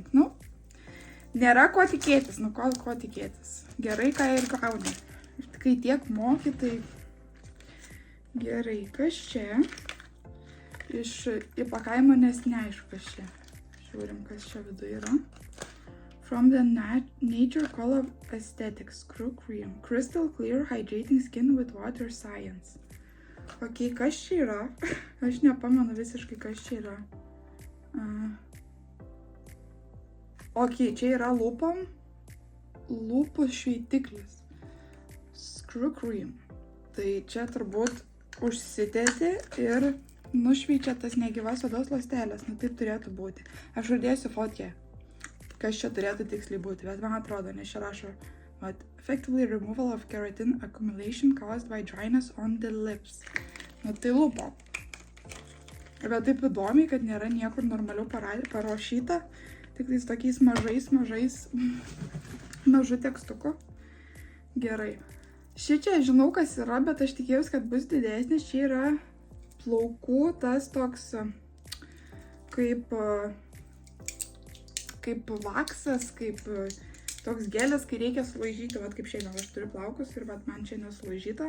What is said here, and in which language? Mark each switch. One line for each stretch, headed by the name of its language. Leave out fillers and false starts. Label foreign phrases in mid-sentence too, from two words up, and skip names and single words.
Lithuanian: Nu, nėra ko tikėtis, nu ko tikėtis. Gerai, ką ir gauni. Kai tiek moki, tai gerai. Kas čia? Iš įpakavimo, nes neaišku, kas čia. Žiūrim, kas čia viduje yra.
English: From the Nature Color Aesthetics Screw Cream. Crystal Clear Hydrating Skin with Water Science.
Lithuanian: Ok, kas čia yra? Aš nepamenu visiškai, kas čia yra. Ok, čia yra lūpom. Lūpų šveitiklis.
English: Screw Cream.
Lithuanian: Tai čia turbūt užsitęsi ir nušveičia tas negyvas odos ląstelės. Nu taip turėtų būti. Aš uždėsiu fotkę, kas čia turėtų tiksliai būti. Bet man atrodo, nes čia rašo
English: effectively removal of keratin accumulation caused by dryness on the lips.
Lithuanian: Nu tai lūpo. Bet taip įdomiai, kad nėra niekur normaliau parašyta. Tik tais tokiais mažų tekstuku. Gerai. Šičia žinau, kas yra, bet aš tikėjausi, kad bus didesnis. Čia yra plaukų tas toks kaip vaksas, kaip toks gelis, kai reikia sulaižyti, vat kaip šiandien aš turiu plaukus ir vat man čia nesulaižyta.